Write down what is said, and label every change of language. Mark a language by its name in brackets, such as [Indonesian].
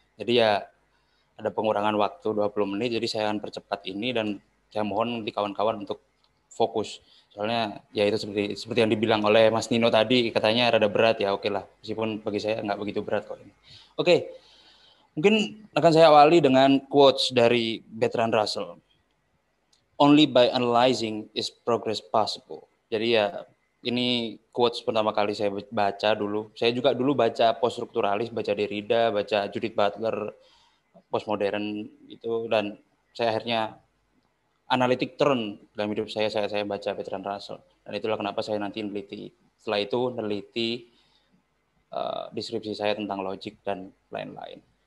[Indonesian] Jadi ya ada pengurangan waktu 20 menit, jadi saya akan percepat ini dan saya mohon nanti kawan-kawan untuk fokus. Soalnya ya itu seperti yang dibilang oleh Mas Nino tadi, katanya rada berat ya, oke lah. Meskipun bagi saya nggak begitu berat kok ini. Oke, mungkin akan saya awali dengan quotes dari Bertrand Russell. [English] Only by analyzing is progress possible. [Indonesian] Jadi ya ini quotes pertama kali saya baca dulu. Saya juga dulu baca poststrukturalis, baca Derrida, baca Judith Butler, postmodern itu, dan saya akhirnya analitik turn dalam hidup saya baca Bertrand Russell, dan itulah kenapa saya nanti meneliti setelah itu meneliti deskripsi saya tentang logik dan lain-lain.